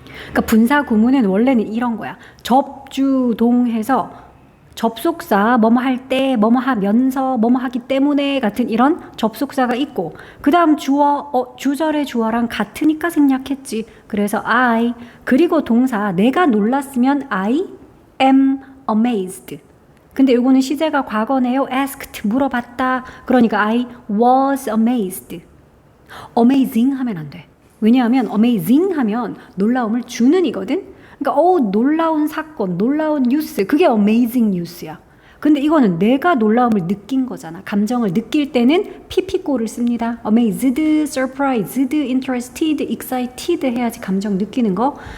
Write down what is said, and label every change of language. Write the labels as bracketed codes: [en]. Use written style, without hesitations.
[ko] 그러니까 분사 구문은 원래는 이런 거야. 접주동해서 접속사 뭐뭐 할 때, 뭐뭐 하면서, 뭐뭐 하기 때문에 같은 이런 접속사가 있고 그 다음 주어, 주절의 주어랑 같으니까 생략했지. 그래서 I 그리고 동사 내가 놀랐으면 [en] I am amazed. [ko] 근데 이거는 시제가 과거네요. asked 물어봤다. 그러니까 [en] I was amazed. [ko] amazing 하면 안 돼. 왜냐하면 amazing 하면 놀라움을 주는 이거든. 그러니까 놀라운 사건, 놀라운 뉴스, 그게 amazing 뉴스야. 근데 이거는 내가 놀라움을 느낀 거잖아. 감정을 느낄 때는 pp꼴을 씁니다. amazed, surprised, interested, excited 해야지 감정 느끼는 거.